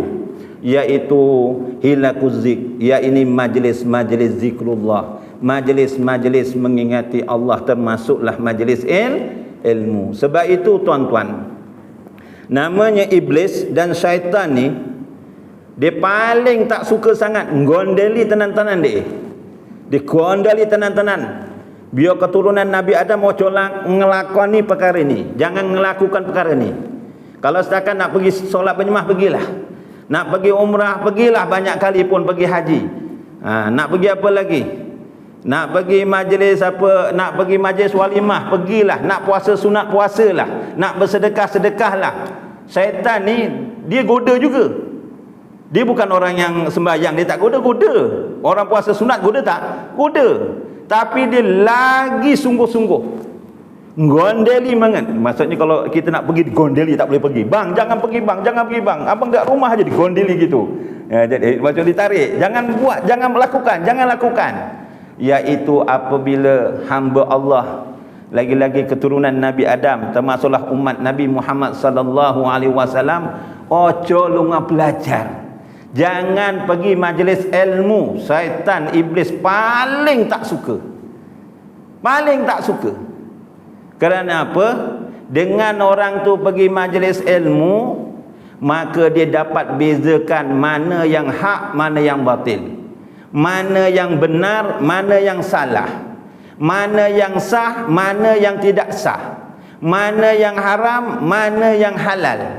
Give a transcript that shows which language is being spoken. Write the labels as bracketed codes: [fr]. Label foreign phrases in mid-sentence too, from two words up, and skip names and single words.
[ms] Yaitu [ar] حلق الذكر, [ms] yakni majlis-majlis zikrullah, majlis-majlis mengingati Allah, termasuklah majlis ilmu. Sebab itu tuan-tuan, namanya iblis dan syaitan ni, dia paling tak suka sangat [jv] gondeli tenan-tenan [ms] dia. [jv] Dia gondeli tenan-tenan. [ms] Biar keturunan Nabi Adam mau [jv] colak ngelakoni [ms] perkara ni, jangan melakukan perkara ni. Kalau setakat nak pergi solat berjemaah, pergilah. Nak pergi umrah, pergilah banyak kali pun pergi haji. Nak pergi apa lagi? Nak pergi majlis apa? Nak pergi majlis walimah, pergilah. Nak puasa sunat, puasalah. Nak bersedekah, sedekahlah. Syaitan ni dia goda juga. Dia bukan orang yang sembahyang, dia tak goda. Orang puasa sunat goda tak? Goda. Tapi dia lagi sungguh-sungguh [jv] gondeli banget. [ms] Maksudnya kalau kita nak pergi gondeli, tak boleh pergi. Bang, jangan pergi bang, jangan pergi bang. Abang kat rumah aja digondeli gitu. Jadi macam ditarik. Jangan buat, jangan melakukan, jangan lakukan. iaitu apabila hamba Allah, lagi-lagi keturunan Nabi Adam, termasuklah umat Nabi Muhammad [ar] صلى الله عليه وسلم, [jv] ojo lunga belajar. [ms] Jangan pergi majlis ilmu. Syaitan, iblis paling tak suka. Paling tak suka. Kerana apa? Dengan orang tu pergi majlis ilmu, maka dia dapat bezakan mana yang hak, mana yang batil, mana yang benar, mana yang salah, mana yang sah, mana yang tidak sah, mana yang haram, mana yang halal.